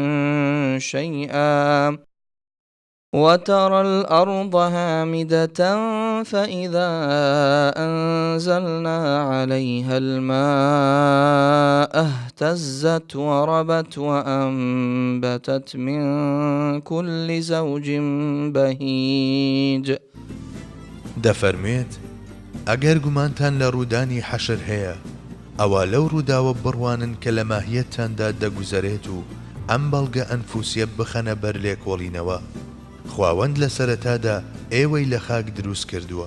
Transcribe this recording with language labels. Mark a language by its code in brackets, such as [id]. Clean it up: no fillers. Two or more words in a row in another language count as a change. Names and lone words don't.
[ar] شيئا وترى الأرض هامدة فإذا أنزلنا عليها الماء اهتزت وربت وأنبتت من كل زوج بهيج. [ckb] دەفەرمێت ئەگەر گومانتان لە ڕوودانی حەشر هەیە ئەوە لەو ڕووداوە بڕوانن کە لە ماهیەتتاندا دەگوزەرێت و ئەم بەڵگە ئەنفوسیە بخەنە بەر لێکۆڵینەوە. خواوەند لە سەرەتادا ئێوەی لە خاک دروست کردووە.